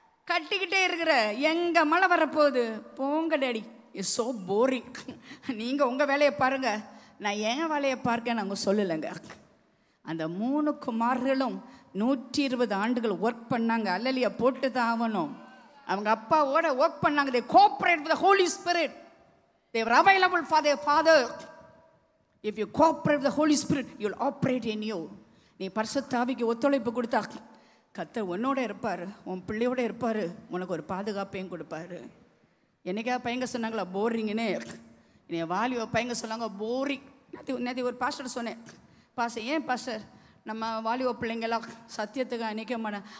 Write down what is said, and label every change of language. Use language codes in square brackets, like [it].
[ta] கட்டிக்கிட்டே இருக்கிற எங்க மழை வரப்போகுது போங்க டேடி, [en] It's so boring. [ta] நீங்கள் உங்கள் வேலையை பாருங்க, நான் என் வேலையை பார்க்க நாங்கள் சொல்லலைங்க. அந்த 3 குமார்களும் 120 ஆண்டுகள் ஒர்க் பண்ணாங்க. அல்லலியா போட்டு தான் ஆகணும். அவங்க அப்பாவோட ஒர்க் பண்ணாங்க. [en] they cooperate with the Holy Spirit. they were available for their father. if you cooperate with the Holy Spirit, you will operate in you. [ta] நீ பரிசுத்த ஆவிக்கு ஒத்துழைப்பு கொடுத்தா கர்த்தர் உன்னோட இருப்பார், உன் பிள்ளையோட இருப்பார், உனக்கு ஒரு பாதுகாப்பையும் கொடுப்பாரு. என்னைக்கா பையங்க சொன்னாங்களா போரிங்னு? என்னை வாலிப பையங்க சொன்னாங்க போரிங். நேற்று ஒரு பாஸ்டர் சொன்னேன், பாஸ்டர் ஏன் பாஸ்டர் நம்ம வாலிப பிள்ளைங்களாம் சத்தியத்துக்கு நிற்க மாட்டேன்?